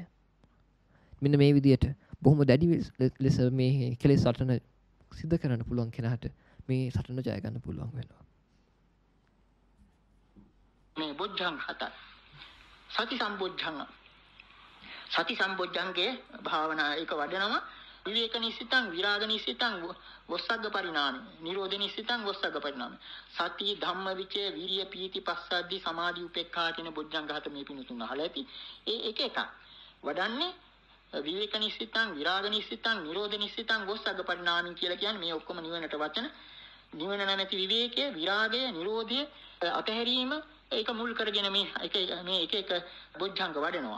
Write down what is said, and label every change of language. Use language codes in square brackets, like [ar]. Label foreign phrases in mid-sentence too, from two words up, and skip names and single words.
[si] මෙන්න මේ විදියට බොහොම දැඩි ලෙස මේ කෙලෙස් සටන සිද්ධ කරන්න පුළුවන් කෙනාට මේ සටන ජය ගන්න පුළුවන් වෙනවා. මේ බොජ්ජං හත සති සම්බොජ්ජංගේ භාවනා එක වඩනවා [pi] විවේක නිසිතං විරාග නිසිතං වස්සග්ග පරිණාමි නිරෝධ නිසිතං වස්සග්ග පරිණාමි සති ධම්ම විචේ විරිය පීති පස්සද්ධි සමාධි උපේක්ඛා [si] කියන බොජ්ජංග හත මේ පිණුතුන් අහලා ඇති. ඒ එක එකක් වඩන්නේ [pi] විවේක නිසිතං විරාග නිසිතං නිරෝධ නිසිතං වස්සග්ග පරිණාමි [si] කියලා කියන්නේ මේ ඔක්කොම නිවනට වචන. නිවන නැමැති විවේකය විරාගය නිරෝධය අතහැරීම ඒක මුල් කරගෙන මේ එක බොජ්ජංග වඩනවා.